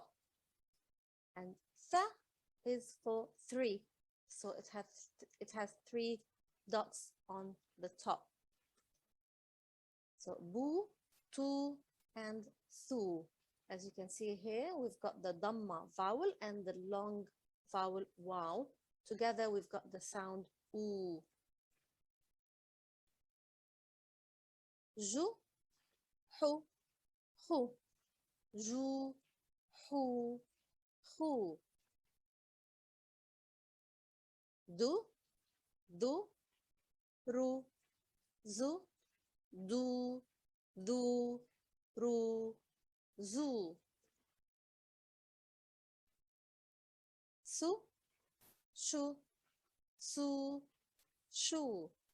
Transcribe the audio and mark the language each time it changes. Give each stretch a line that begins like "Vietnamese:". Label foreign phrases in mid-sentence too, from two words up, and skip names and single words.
English: And tha is for three, so it has three dots on the top. So bu, tu, and thu. As you can see here, we've got the dhamma vowel and the long vowel wow. Together, we've got the sound oo. Ju, hu, hu. Ju, hu, hu. Du, du, ru. Zu, du, du, ru. Zu. Su, shu, su, shu.